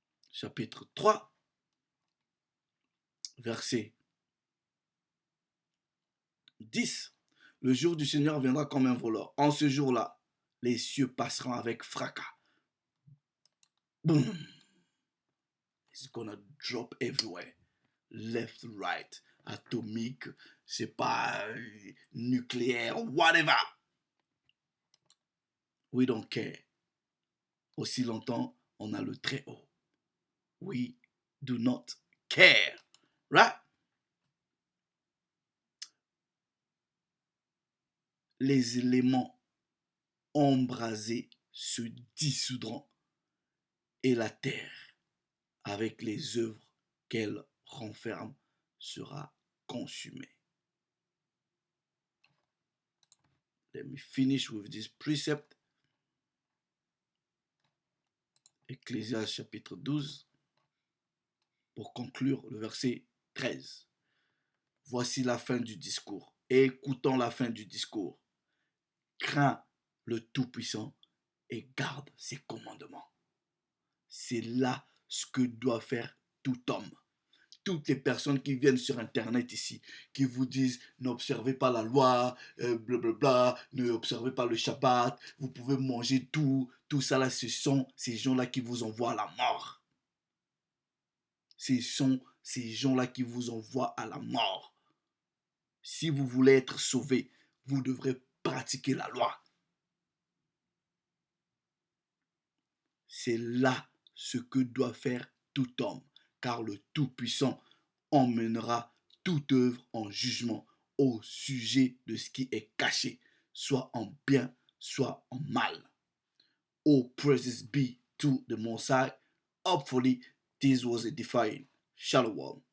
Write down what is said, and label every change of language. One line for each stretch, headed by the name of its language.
French: Chapitre 3, verset 10. Le jour du Seigneur viendra comme un voleur. En ce jour-là, les cieux passeront avec fracas. Boom!
English: It's gonna drop everywhere. Left, right,
French: atomique, c'est pas nucléaire, whatever.
English: We don't care.
French: Aussi longtemps, on a le très haut.
English: We do not care. Right?
French: Les éléments embrasés se dissoudront et la terre, avec les œuvres qu'elle renferme, sera consumée.
English: Let me finish with this precept.
French: Ecclésiaste chapitre 12, pour conclure le verset 13. Voici la fin du discours. Écoutons la fin du discours. Crains le Tout-Puissant et garde ses commandements. C'est là ce que doit faire tout homme. Toutes les personnes qui viennent sur Internet ici, qui vous disent n'observez pas la loi, blablabla, ne observez pas le Shabbat, vous pouvez manger tout ça là, ce sont ces gens-là qui vous envoient à la mort. Ce sont ces gens-là qui vous envoient à la mort. Si vous voulez être sauvé, vous devrez pratiquer la loi. C'est là ce que doit faire tout homme, car le Tout-Puissant emmènera toute œuvre en jugement au sujet de ce qui est caché, soit en bien, soit en mal.
English: All praises be to the Most High. Hopefully, this was edifying. Shalom.